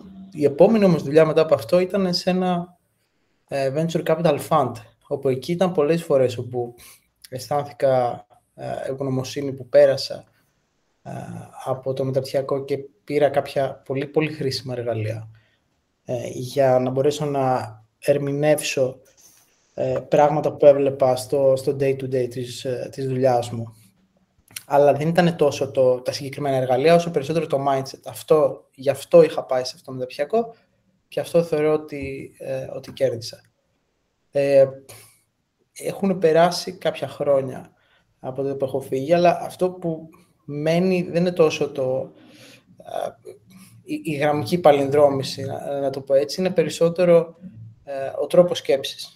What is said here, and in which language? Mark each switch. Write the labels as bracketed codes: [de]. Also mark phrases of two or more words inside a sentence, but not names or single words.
[el] Η επόμενη όμως δουλειά μετά από αυτό ήταν σε ένα [en] venture capital fund, [el] όπου εκεί ήταν πολλές φορές όπου αισθάνθηκα ευγνωμοσύνη που πέρασα από το μεταπτυχιακό και πήρα κάποια πολύ πολύ χρήσιμα εργαλεία για να μπορέσω να ερμηνεύσω πράγματα που έβλεπα στο [en] day-to-day [el] της δουλειάς μου. Αλλά δεν ήταν τόσο τα συγκεκριμένα εργαλεία, όσο περισσότερο το mindset. Γι' αυτό είχα πάει σε αυτό το μεταπτυχιακό και αυτό θεωρώ ότι κέρδισα. Έχουν περάσει κάποια χρόνια από τότε που έχω φύγει, αλλά αυτό που μένει δεν είναι τόσο η γραμμική παλινδρόμηση, να το πω έτσι, είναι περισσότερο ο τρόπος σκέψης.